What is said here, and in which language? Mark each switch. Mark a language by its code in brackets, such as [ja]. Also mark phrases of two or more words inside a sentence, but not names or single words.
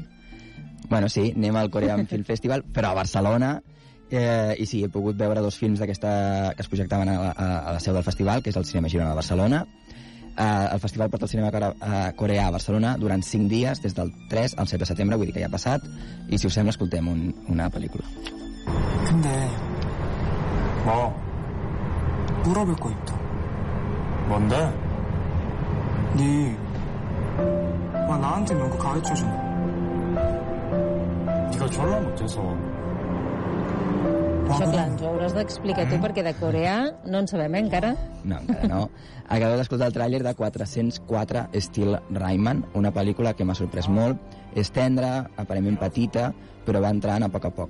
[ca] Bueno, sí, anem al Korean Film Festival, però a Barcelona, i sí, he pogut veure 2 films d'aquesta que es projectaven a la seu del festival, que és el Cinema Girona de Barcelona. El festival porta el cinema coreà a Barcelona durant 5 dies, des del 3 al 7 de setembre, vull dir que ja ha passat, i si us sembla escoltem una pel·lícula. [ko] 근데 뭐 물어볼 거 있다. 뭔데? 나한테 이런 거 가르쳐주네. 네가 졸라 못해서. [ca] Això, clar, ens ho hauràs d'explicar tu, perquè de Coreà no en sabem encara. No, encara no. Acabeu d'escoltar el tràiler de 404 Steel Rayman, una pel·lícula que m'ha sorprès molt. És tendra, aparentment petita, però va entrant a poc.